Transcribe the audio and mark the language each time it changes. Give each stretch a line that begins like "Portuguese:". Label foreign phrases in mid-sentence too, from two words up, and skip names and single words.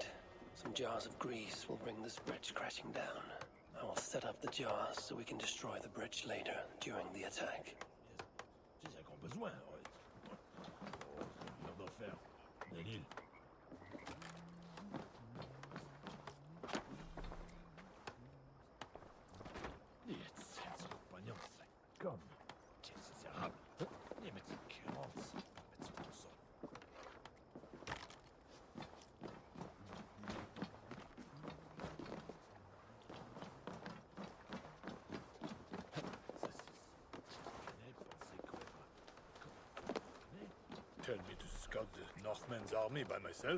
English: Some jars of grease will bring this bridge crashing down. I will set up the jars so we can destroy the bridge later, during the attack.
French: C'est ça qu'on a besoin, ouais. Oh, c'est une affaire. Daniel.
German: Jetzt sind sie Kompagnons. Komm,
French: tiens, c'est érable. Les mecs, c'est 40. C'est pour ça.
English: Tell me to scout the Northmen's army by myself?